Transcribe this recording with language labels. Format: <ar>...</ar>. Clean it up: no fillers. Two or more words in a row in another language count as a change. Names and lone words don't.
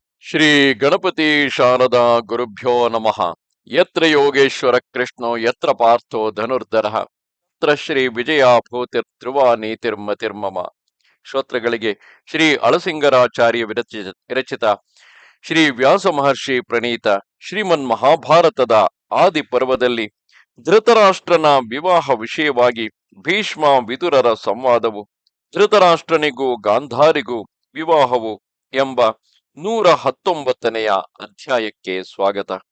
<sa>ಶ್ರೀ ಗಣಪತಿ ಶಾರದಾ ಗುರುಭ್ಯೋ ನಮಃ. ಯತ್ರ ಯೋಗೇಶ್ವರ ಕೃಷ್ಣೋ ಯತ್ರ ಪಾರ್ಥೋ ಧನುರ್ಧರ ತತ್ರ ಶ್ರೀ ವಿಜಯ ಭೂತಿರ್ಧ್ರುವ ನೀತಿರ್ಮತಿರ್ಮಮ.</sa> <kn>ಶ್ರೋತೃಗಳಿಗೆ ಶ್ರೀ ಅಳಸಿಂಗರಾಚಾರ್ಯ ವಿರಚಿತ ಶ್ರೀ ವ್ಯಾಸ ಮಹರ್ಷಿ ಪ್ರಣೀತ ಶ್ರೀಮನ್ ಮಹಾಭಾರತದ ಆದಿ ಪರ್ವದಲ್ಲಿ ಧೃತರಾಷ್ಟ್ರನ ವಿವಾಹ ವಿಷಯವಾಗಿ ಭೀಷ್ಮ ವಿದುರರ ಸಂವಾದವು, ಧೃತರಾಷ್ಟ್ರನಿಗೂ ಗಾಂಧಾರಿಗೂ ವಿವಾಹವು ಎಂಬ 119ನೆಯ ಅಧ್ಯಾಯಕ್ಕೆ ಸ್ವಾಗತ.</kn>